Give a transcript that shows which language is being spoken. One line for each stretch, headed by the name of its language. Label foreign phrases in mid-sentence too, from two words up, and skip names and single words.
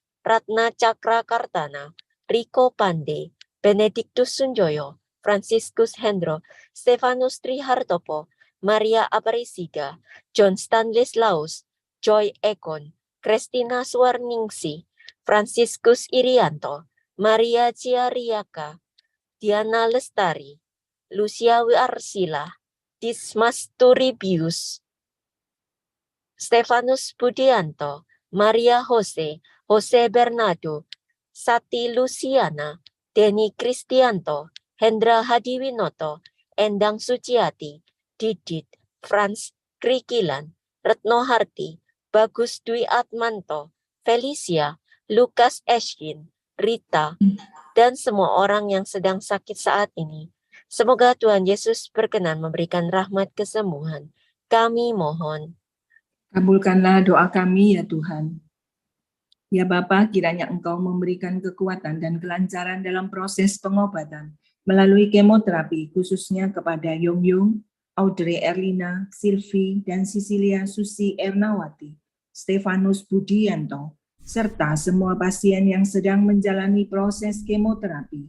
Indonesian: Ratna Cakra Kartana, Rico Pande, Benedictus Sunjoyo, Franciscus Hendro, Stefanus Trihartopo, Maria Aparecida, John Stanley Laus, Joy Ekon, Christina Swarningsi, Franciscus Irianto, Maria Ciariaka, Diana Lestari, Lucia Arsila, Dismas Turibius, Stefanus Budianto, Maria Jose, Jose Bernardo, Sati Luciana, Denny Kristianto, Hendra Hadiwinoto, Endang Suciati, Didit, Franz Krikilan, Retno Harti, Bagus Dwi Atmanto, Felicia, Lukas Eskin, Rita, dan semua orang yang sedang sakit saat ini. Semoga Tuhan Yesus berkenan memberikan rahmat kesembuhan. Kami mohon. Kabulkanlah doa kami ya Tuhan. Ya Bapa, kiranya Engkau memberikan kekuatan dan kelancaran dalam proses pengobatan melalui kemoterapi, khususnya kepada Yong Yong, Audrey Erlina, Silvi, dan Sisilia Susi Ernawati, Stefanus Budianto, serta semua pasien yang sedang menjalani proses kemoterapi.